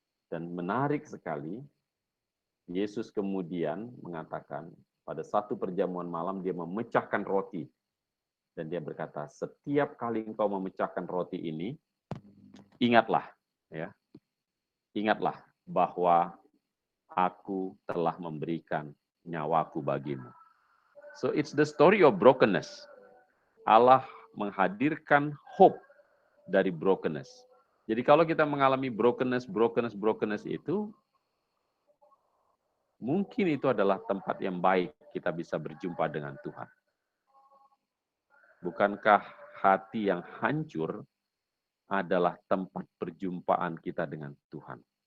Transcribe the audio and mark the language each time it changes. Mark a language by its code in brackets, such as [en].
[id] Dan menarik sekali, Yesus kemudian mengatakan, pada satu perjamuan malam dia memecahkan roti. Dan dia berkata, setiap kali engkau memecahkan roti ini, ingatlah, ya, ingatlah bahwa aku telah memberikan nyawaku bagimu. [en] So it's the story of brokenness. [id] Allah menghadirkan hope dari brokenness. Jadi kalau kita mengalami brokenness itu, mungkin itu adalah tempat yang baik kita bisa berjumpa dengan Tuhan. Bukankah hati yang hancur adalah tempat perjumpaan kita dengan Tuhan?